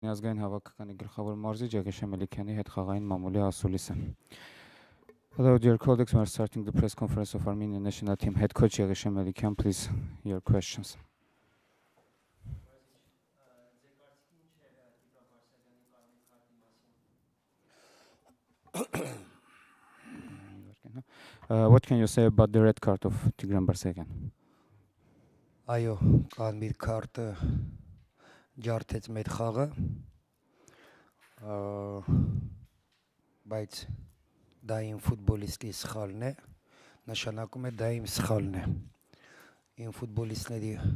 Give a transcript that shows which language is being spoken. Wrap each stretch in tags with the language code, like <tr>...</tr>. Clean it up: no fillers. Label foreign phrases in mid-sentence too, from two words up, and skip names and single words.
<hy>Ազգային հավաքականի գլխավոր մարզիչ Եղիշե Մելիքյանի հետ խաղային մամուլի ասուլիսը.</hy> <en>Hello, dear colleagues. We are starting the press conference of Armenian national team head coach Եղիշե Մելիքյան. Please, your questions. What can you say about the red card of Tigran Barsegyan?</en> <hy>Այո, կարմիր քարտը ջարդեց մեր խաղը, բայց դա իմ ֆուտբոլիստի սխալն է, նշանակում է դա իմ սխալն է։ Իմ ֆուտբոլիստների</hy>